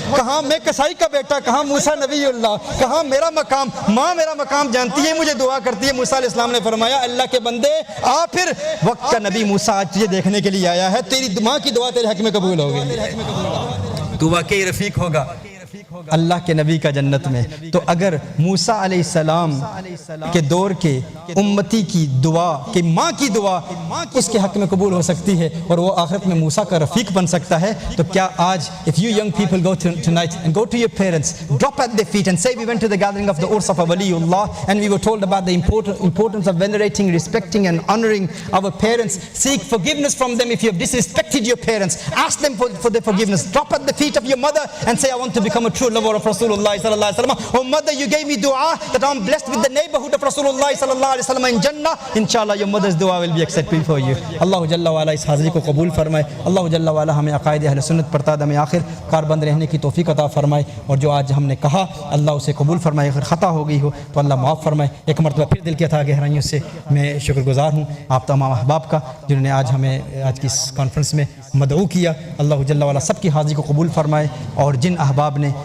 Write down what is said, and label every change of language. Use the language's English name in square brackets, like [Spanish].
[Hindi] कहाँ मैं कसाई का बेटा, कहाँ मूसा नबीउल्लाह, कहाँ मेरा मकाम, माँ मेरा मकाम जानती है, मुझे दुआ करती है। मूसा अलैहिस्सलाम ने फरमाया अल्लाह के बंदे आ, फिर वक्त का नबी मूसा आज तुझे देखने के लिए आया है, तेरी माँ की दुआ तेरे हक में कबूल हो गई, तू वाकई रफ़ीक होगा अल्लाह के नबी का जन्नत में। तो अगर मूसा अलैहिस्सलाम के दौर के उम्मती की दुआ, कि माँ की दुआ उसके हक में कबूल हो सकती है और वो आखिरत में मूसा का रफ़ीक बन सकता है, तो क्या आज [English] if you young people go tonight and go to your parents, drop at their feet and say we went to the gathering of the Urs of Awliya and we were told about the importance of venerating, respecting and honoring our parents. Seek forgiveness from them if you have disrespected your parents. Ask them for their forgiveness. Drop at the feet of your mother and say I want to become a true lover of Rasulullah sallallahu alaihi wasallam. Oh mother, you gave me dua that I'm blessed with the neighborhood of Rasulullah sallallahu alaihi wasallam in Jannah. Inshallah your mother's dua will be accepted for you. [Hindi] Allah Jalla wa ala इस हाज़िरी को कबूल फरमाए। Allah Jalla wa ala हमें अक़ाइद अहले सुन्नत पर तादम आखिर कारबंद रहने की तौफ़ीक़ अता फरमाए और जो आज हमने कहा अल्लाह उसे कबूल फरमाए। अगर ख़ता हो गई हो तो अल्लाह माफ़ फरमाए। एक मरतबा फिर दिल की अता गहराइयों से मैं शुक्रगुज़ार हूँ आप तमाम अहबाब का जिन्होंने आज हमें आज की इस कॉन्फ्रेंस में मदऊ किया। अल्लाह जल्ला वाला सब की हाज़िरी को कबूल फरमाए और जिन अहबाब ने